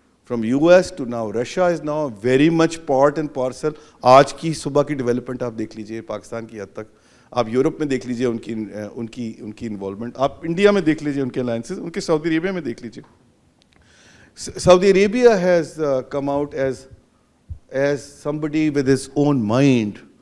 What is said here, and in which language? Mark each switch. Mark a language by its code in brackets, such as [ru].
[en] From US to now Russia is now very much part and parcel. [ur] آج کی صبح کی ڈیولپمنٹ آپ دیکھ لیجئے پاکستان کی حد تک, آپ یورپ میں دیکھ لیجئے ان کی انوالومنٹ, آپ انڈیا میں دیکھ لیجئے ان کے الائنسز, ان کے سعودی عربیہ میں دیکھ لیجئے. [en] Saudi Arabia has come out as somebody with his own mind.